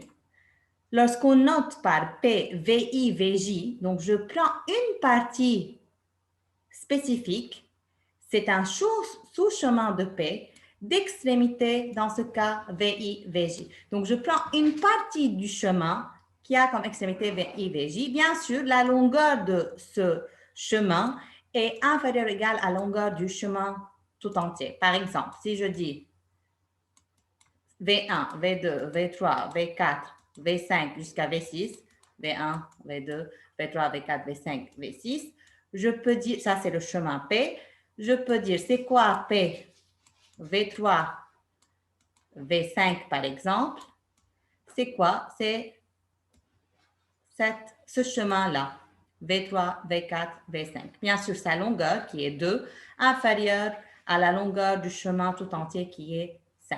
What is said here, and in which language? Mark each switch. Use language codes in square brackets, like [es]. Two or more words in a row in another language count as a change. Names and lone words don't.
[fr] Lorsqu'on note par P, VI, VJ, donc je prends une partie spécifique, c'est un sous-chemin de P d'extrémité, dans ce cas VI, VJ. Donc je prends une partie du chemin qui a comme extrémité VI, VJ. Bien sûr, la longueur de ce chemin est inférieure ou égale à la longueur du chemin tout entier. Par exemple, si je dis V1, V2, V3, V4, V5 jusqu'à V6, V1, V2, V3, V4, V5, V6. Je peux dire, ça c'est le chemin P. Je peux dire, c'est quoi P? V3, V5 par exemple. C'est quoi? C'est ce chemin-là. V3, V4, V5. Bien sûr, sa longueur qui est 2, inférieure à la longueur du chemin tout entier qui est 5.